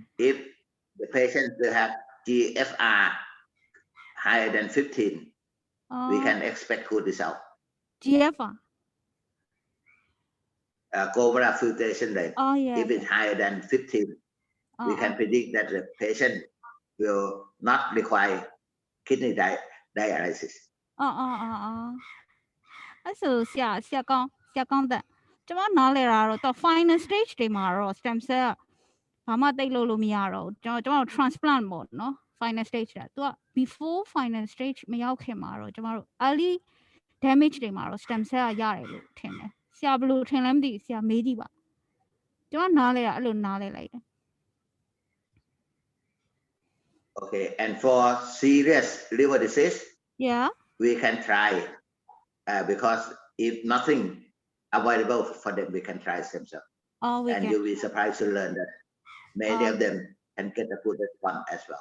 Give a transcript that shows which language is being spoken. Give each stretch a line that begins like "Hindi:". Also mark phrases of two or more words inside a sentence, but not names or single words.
English: If the patient will have GFR higher than 15, we can expect good result. GFR. Cobra filtration rate. Oh yeah. If it's higher than 15, we can predict that the patient will not require kidney dialysis.
Burmese: အဲ့ဆိုဆရာကောင်းတဲ့ကျမနားလဲတာတော့
English: final stage
Burmese: တွေမှာတော့
English: stem cell
Burmese: ဘာမှတိတ်လို့မရတော့ဘူးကျမတို့ transplant ပေါ့နော်
English: final stage
Burmese: တာသူက
English: before final stage
Burmese: မရောက်ခင်မှာတော့ကျမတို့
English: early damage
Burmese: တွေမှာတော့
English: stem cell
Burmese: ရတယ်လို့ထင်တယ်ဆရာဘယ်လိုထင်လဲမသိဘူးဆရာမေးကြည့်ပါကျမနားလဲတာအဲ့လိုနားလဲလိုက်တယ်
English: Okay, and for serious liver disease, yeah we can try because if nothing available for them, we can try stem cell. oh we And can you'll be surprised to learn that many of them can get a good response as well.